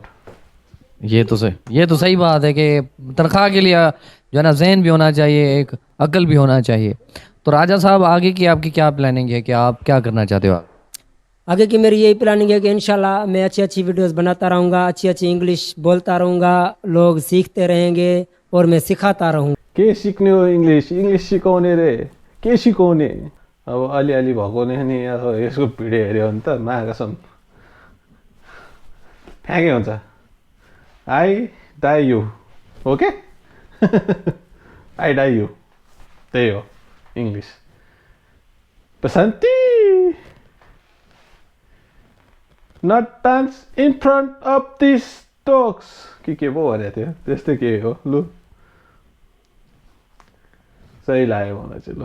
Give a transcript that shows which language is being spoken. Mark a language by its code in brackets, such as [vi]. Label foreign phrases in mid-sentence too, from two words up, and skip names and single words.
[hi] ये तो सही बात है कि तनख्वाह के लिए जो है ना ज़हन भी होना चाहिए, एक अकल भी होना चाहिए। तो राजा साहब, आगे की आपकी क्या प्लानिंग है, कि आप क्या करना चाहते हो? आप आगे की मेरी यही प्लानिंग है कि इंशाल्लाह मैं अच्छी अच्छी वीडियोस बनाता रहूँगा, अच्छी अच्छी इंग्लिश बोलता रहूँगा, लोग सीखते रहेंगे और मैं सिखाता रहूँगा। [ne] के सिक्ने हो इंग्लिस सिकाउने रे, के सिकाउने? अब अलिअलि भएको नि अब यसको भिडियो हेऱ्यो भने त महाकसम फ्याँकै हुन्छ। [en] I die you, okay. I die you, [ne] त्यही हो इङ्ग्लिस। बसन्ती [en] not dance in front of this dogs [ne] के पो भनेको थियो, त्यस्तै के हो। लु सही लाग्यो मलाई चाहिँ।